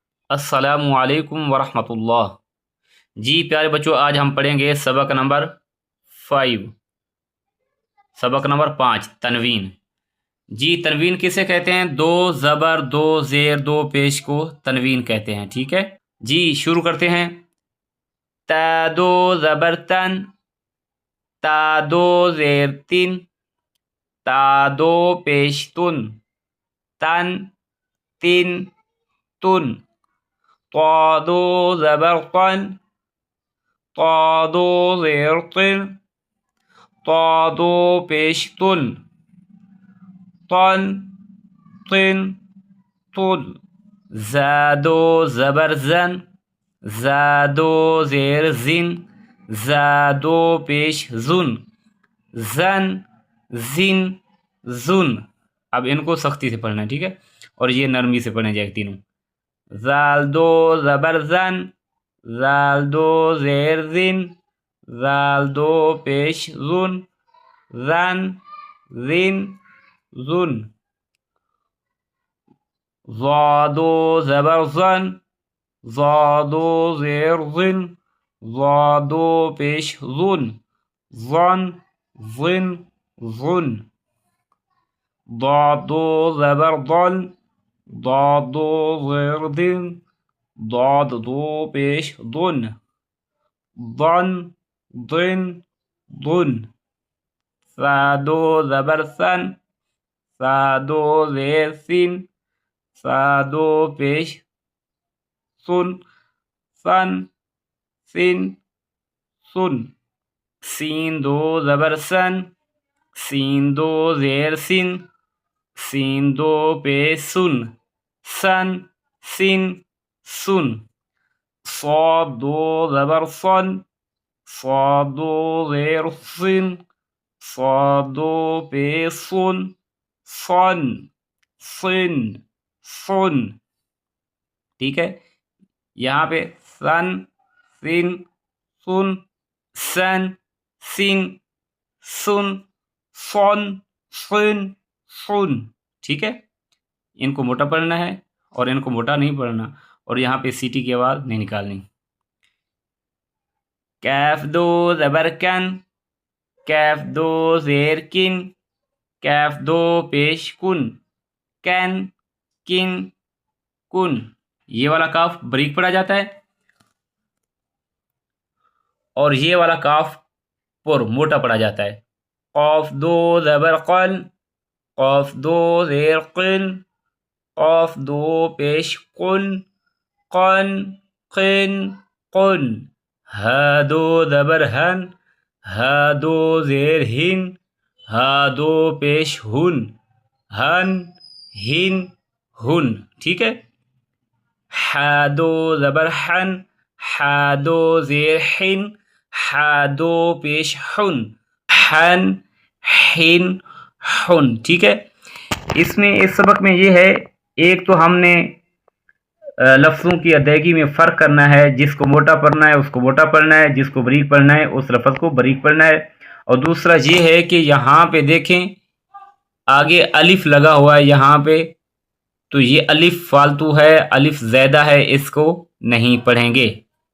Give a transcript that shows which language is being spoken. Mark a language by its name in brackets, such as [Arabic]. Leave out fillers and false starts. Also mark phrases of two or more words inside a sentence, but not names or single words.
[Arabic] السلام علیکم ورحمۃ اللہ۔ [Urdu] جی پیارے بچوں، آج ہم پڑھیں گے سبق نمبر 5 تنوین۔ جی تنوین کسے کہتے ہیں؟ دو زبر، دو زیر، دو پیش کو تنوین کہتے ہیں، ٹھیک ہے جی۔ شروع کرتے ہیں۔ تا دو زبر تن، تا دو زیر تن، تا دو پیش تن، تن تن تن۔ طا دو زبر طن، طا دو زیر طن، طا دو پیش تن، طن طن طن۔ زا دو زبر زن، زا دو زیر زن، زا دو پیش زن، زن زن زن۔ اب ان کو سختی سے پڑھنا ہے، ٹھیک ہے، اور یہ نرمی سے پڑھنے جائے تینوں۔ زال دو زبر زن، زال دو زیر زن، زال دو پیش زن، زن زن زن۔ ضا دو زبر زن، ضا دو زیر زن، ضا دو پیش زن، زن زن زن۔ ضاد دو زبر ضن، ضاد دو زیر دن، ضاد دو پیش ضن، ضن ضن ضن۔ سا دو زبر سن، سا دو زیر سن، سا دو پیش سن، سن سن سن۔ سین دو زبر سن، سین دو زیر سن، سین دو پیش سن، سن سن سن۔ صاد دو زبر صن، صاد دو زیر صن، صاد دو پیش صن، صن صن صن۔ ٹھیک ہے، یہاں پہ سن سن سن، سن سن سن، سن سن سن۔ ٹھیک ہے، ان کو موٹا پڑھنا ہے اور ان کو موٹا نہیں پڑھنا، اور یہاں پہ سیٹی کی آواز نہیں نکالنی۔ کیف دو زبر کن، کیف دو زیر کن، کیف دو پیش کن، کن کن کن۔ یہ والا کاف بریک پڑھا جاتا ہے اور یہ والا کاف پر موٹا پڑھا جاتا ہے۔ قاف دو زبر قن، قاف دو زیر قن، قاف دو پیش قن، قن قن قن۔ ہا دو زبر ہن، ہا دو زیر ہن، ہا دو پیش ہن، ہن ہن ہن۔ ٹھیک ہے، ہا دو زبر ہن، ہا دو زیر ہن، ہا دو پیش ہن، ہن ہن ہن۔ ٹھیک ہے، اس سبق میں یہ ہے، ایک تو ہم نے لفظوں کی ادائیگی میں فرق کرنا ہے، جس کو موٹا پڑھنا ہے اس کو موٹا پڑھنا ہے، جس کو بریک پڑھنا ہے اس لفظ کو بریک پڑھنا ہے۔ اور دوسرا یہ ہے کہ یہاں پہ دیکھیں آگے الف لگا ہوا ہے یہاں پہ، تو یہ الف فالتو ہے، الف زیادہ ہے، اس کو نہیں پڑھیں گے۔